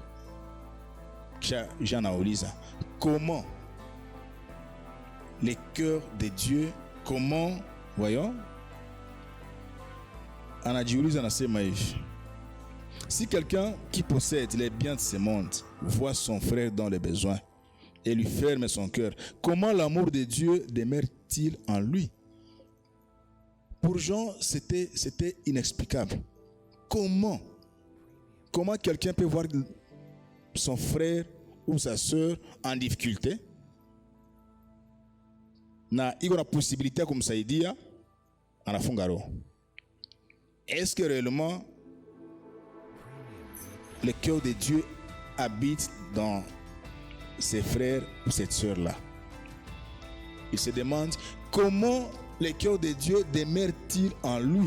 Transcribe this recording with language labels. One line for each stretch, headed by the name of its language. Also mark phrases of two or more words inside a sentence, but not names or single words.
French: Jean Aolisa, comment les cœurs de Dieu, comment, voyons, si quelqu'un qui possède les biens de ce monde voit son frère dans les besoins et lui ferme son cœur, comment l'amour de Dieu demeure-t-il en lui? Pour Jean, c'était inexplicable. Comment quelqu'un peut voir son frère ou sa soeur en difficulté?
Swahili: Na iko na possibilité
French: comme ça dit
Swahili: anafunga roho.
French: Est-ce que réellement le cœur de Dieu habite dans ses frères ou cette sœur-là? Il se demande comment le cœur de Dieu demeure-t-il en lui?